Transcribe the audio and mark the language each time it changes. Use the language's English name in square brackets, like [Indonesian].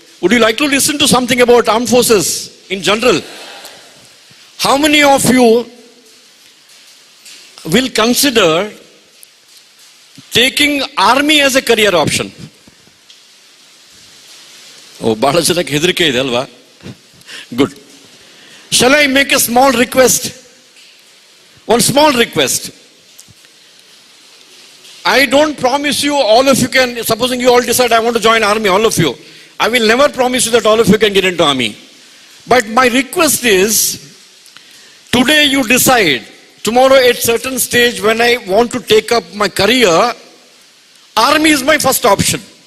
[English] Would you like to listen to something about armed forces in general? How many of you will consider taking army as a career option? [Kannada] Oh, ಬಹಳ ಜನಕ್ಕೆ ಹೆದರಿಕೆ ಇದೆ ಅಲ್ವಾ? [English] Good. Shall I make a small request? One small request. I don't promise you all of you can, supposing you all decide I want to join army, all of you. I will never promise you that all of you can get into army. But my request is, today you decide, tomorrow at certain stage when I want to take up my career, army is my first option.